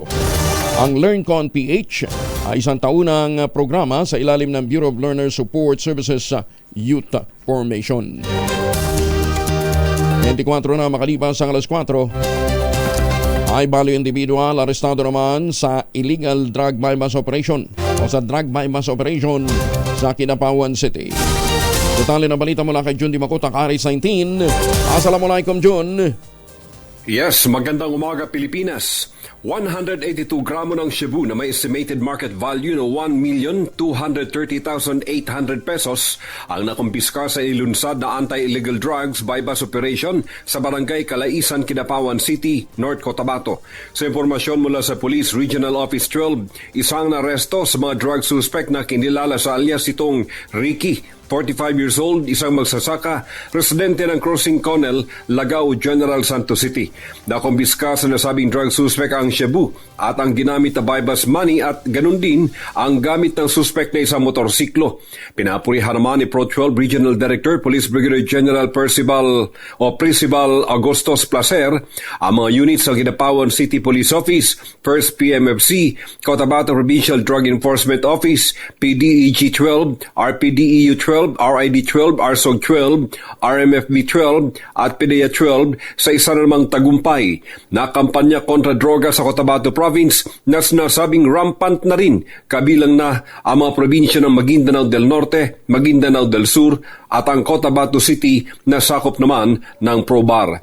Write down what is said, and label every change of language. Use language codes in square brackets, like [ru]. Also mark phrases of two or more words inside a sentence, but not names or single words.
[tl] Ang LearnCon PH ay isang taunang programa sa ilalim ng Bureau of Learner Support Services Youth Formation. 24 na makalipas ang alas 4, [en] high value individual [tl] arestado naman sa [en] illegal drug bypass operation [tl] o sa [en] drug bypass operation [tl] sa Kidapawan City. Detalye na balita mula kay Jun Di Makuta, Aris 19. [ar] Assalamualaikum, Jun. [tl] Yes, magandang umaga Pilipinas. 182 gramo ng Cebu na may [en] estimated market value [tl] na 1,230,800 pesos ang nakumpiska sa ilunsad na [en] anti-illegal drugs bypass operation [tl] sa barangay Calaisan, Kidapawan City, North Cotabato. Sa impormasyon mula sa Police Regional Office 12, isang naresto sa mga drug suspect na kinilala sa alias itong Ricky, 45 [en] years old, [tl] isang magsasaka, residente ng Crossing Conel, Lagao, General Santos City. Nakumpiska sa nasabing drug suspect ang Cebu at ang ginamit na [en] bypass money [tl] at ganun din ang gamit ng suspect na isang motorsiklo. Pinapurihan naman ni Pro 12 Regional Director Police Brigadier General Percival Agostos Placer ang mga units ng Kidapawan City Police Office, 1st PMFC, Cotabato Provincial Drug Enforcement Office, PDEG 12, RPDEU 12, RID 12, RSOG 12, RMFB 12 at PDEA 12 sa isa na namang tagumpay na kampanya kontra droga sa Cotabato Province na sinasabing rampant na rin kabilang na ang mga probinsya ng Maguindanao del Norte, Maguindanao del Sur at ang Cotabato City na sakop naman ng Probar.